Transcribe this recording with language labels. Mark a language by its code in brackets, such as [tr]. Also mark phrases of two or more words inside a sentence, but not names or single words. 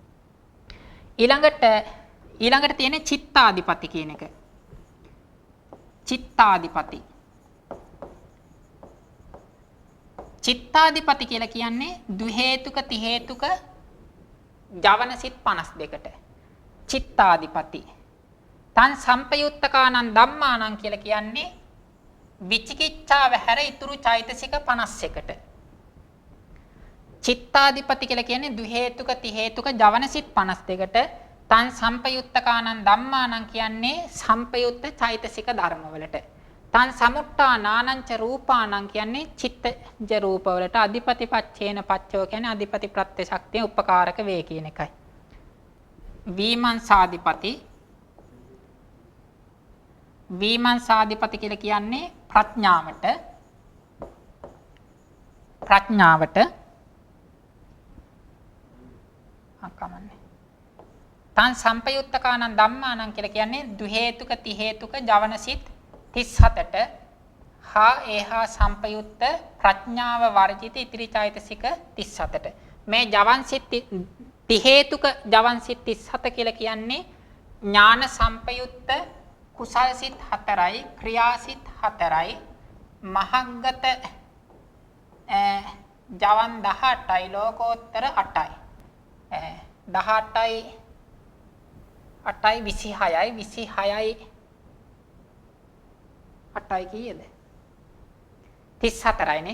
[si] ඊළඟට තියෙන චිත්තාදිපති කියන එක. චිත්තාදිපති කියලා කියන්නේ ද්වි හේතුක ති හේතුක ජවන සිත් 52ට. චිත්තාදිපති. [pi] තන් සම්පයුත්තකානං ධම්මානං [si] කියලා කියන්නේ විචිකිච්ඡාව හැර ඉතුරු චෛතසික 51ට. චිත්තාදිපති කියලා කියන්නේ ද්වි හේතුක ති හේතුක ජවන සිත් 52ට. [pi] තන් සම්පයුත්තකානං ධම්මානං [si] කියන්නේ සම්පයුත්ත චෛතසික ධර්මවලට. [pi] තන් සමුට්ටා නානංච රූපානං [si] කියන්නේ චිත්තජ රූපවලට. [pi] අධිපති පච්චේන පච්චෝ [si] කියන්නේ අධිපති ප්‍රත්‍ය ශක්තිය උපකාරක වේ කියන එකයි. විමංසාදිපති කියලා කියන්නේ ප්‍රඥාවට අකමන්නේ. [pi] තන් සම්පයුත්තකානං ධම්මානං [si] කියලා කියන්නේ ද්වි හේතුක ති හේතුක ජවන සිත් 37ට හා ඒහා සම්පයුත්ත ප්‍රඥාව වර්ජිත ඉතිරි චෛතසික 37ට. මේ ජවන් සිත් ති හේතුක ජවන් සිත් 37 කියලා කියන්නේ ඥාන සම්පයුත්ත කුසල් සිත් 4යි ක්‍රියා සිත් 4යි මහග්ගත ජවන් 18යි ලෝකෝත්තර 8යි 18යි 8යි 26යි 8යි කීයද 34යිනේ.